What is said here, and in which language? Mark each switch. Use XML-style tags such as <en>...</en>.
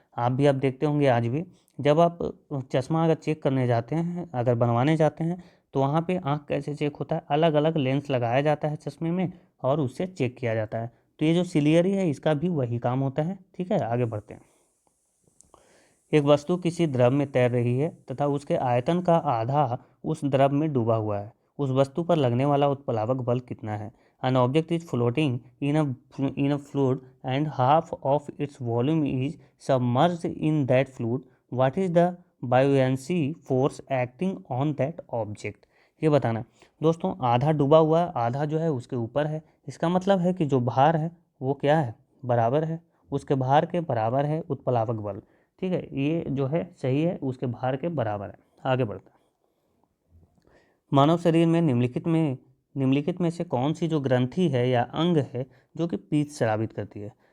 <hi>आप भी देखते होंगे आज भी, जब आप चश्मा अगर चेक करने जाते हैं, अगर बनवाने जाते हैं, तो वहाँ पे आंख कैसे चेक होता है, अलग अलग लेंस लगाया जाता है चश्मे में और उससे चेक किया जाता है। तो ये जो सिलियरी है इसका भी वही काम होता है। ठीक है, आगे बढ़ते हैं। एक वस्तु किसी द्रव में तैर रही है तथा उसके आयतन का आधा उस द्रव में डूबा हुआ है, उस वस्तु पर लगने वाला उत्प्लावक बल कितना है?</hi> <en>An object is floating in a fluid and half of its volume is submerged in that fluid. What is the buoyancy force acting on that object?</en> <hi>ये बताना दोस्तों, आधा डूबा हुआ, आधा जो है उसके ऊपर है, इसका मतलब है कि जो भार है वो क्या है, बराबर है, उसके भार के बराबर है उत्प्लावक बल। ठीक है, ये जो है सही है, उसके भार के बराबर है। आगे बढ़ता है। मानव शरीर में निम्नलिखित में से कौन सी जो ग्रंथि है या अंग है जो कि पीत स्रावित करती है?</hi>